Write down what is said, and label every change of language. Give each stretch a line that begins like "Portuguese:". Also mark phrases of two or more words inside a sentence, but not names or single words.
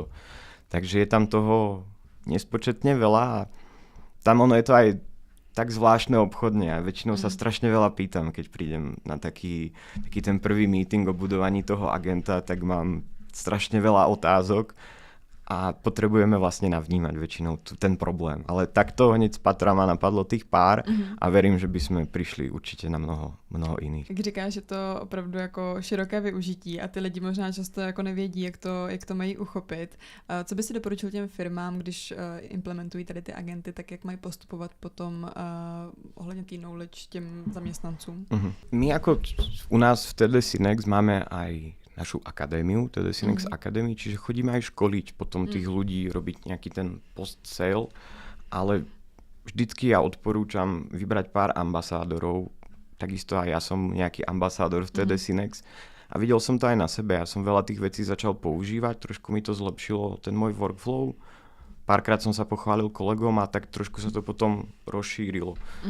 Slovak: Takže je tam toho nespočetne veľa a tam ono je to aj tak zvláštne obchodne a väčšinou sa strašne veľa pýtam, keď prídem na taký ten prvý meeting o budovaní toho agenta, tak mám strašne veľa otázok a potrebujeme vlastne navnímať väčšinou ten problém. Ale takto hneď z patra ma napadlo tých pár a verím, že by sme prišli
Czech: určitě na mnoho jiných. Jak říkáš, že to opravdu jako široké využití a ty lidi možná často jako nevědí, jak to mají uchopit. Co by si doporučil těm firmám, když implementují tady ty agenty, tak jak mají postupovat potom ohledně tý knowledge těm zaměstnancům?
Slovak: My jako u nás v TD Synex máme aj našu akadémiu, teda Synex Academy, čiže chodíme aj školiť potom tých ľudí, robiť nejaký ten post-sale, ale vždycky ja odporúčam vybrať pár ambasádorov, takisto aj ja som nejaký ambasádor v TD Synex a videl som to aj na sebe, ja som veľa tých vecí začal používať, trošku mi to zlepšilo ten môj workflow, párkrát som sa pochválil kolegom a tak trošku sa to potom rozšírilo.